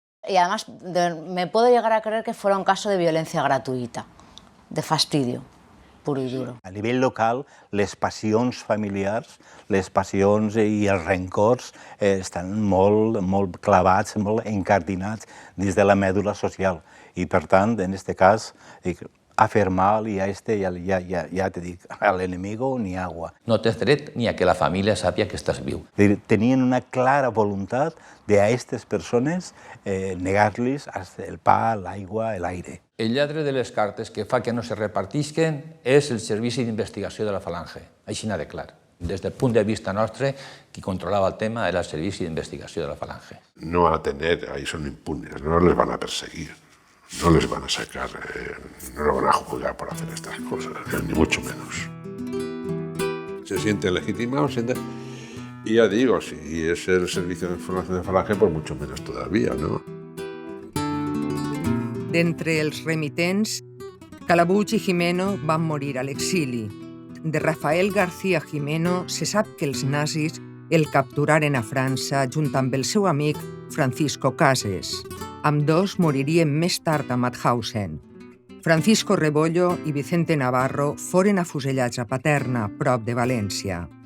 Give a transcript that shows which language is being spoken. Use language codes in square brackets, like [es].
[es] Y además me puedo llegar a creer que fuera un caso de violencia gratuïta, de fastidio puro i duro. [ca] A nivell local, les passions familiars, les passions i els rencors estan molt clavats, molt encardinats dins de la mèdula social. I, per tant, en aquest cas, afirmar y ya te dic, [es] al enemigo ni agua. [ca] No tens dret ni a que la família sàpia que estàs viu. Tenien una clara voluntat de a aquestes persones negar-los el pa, l'aigua, l'aire. El lladre de les cartes que fa que no se repartisquen és el Servici d'Investigació de la Falange, així n'ha de clar. Des del punt de vista nostre, qui controlava el tema era el Servici d'Investigació de la Falange. [es] No van a tener, ahí son impunes, no les van a perseguir. No les van a sacar, no lo van a juzgar por hacer estas cosas, ni mucho menos. Se sienten legitimados, y ya digo, si es el Servicio de Información de Falange, pues mucho menos todavía, ¿no? [ca] D'entre els remitents, Calabuig i Jimeno van morir a l'exili. De Rafael García Jimeno se sap que els nazis el capturaren a França junt amb el seu amic Francisco Cases. Ambdós moririen més tard a Mauthausen. Francisco Rebollo i Vicente Navarro foren afusellats a Paterna, prop de València.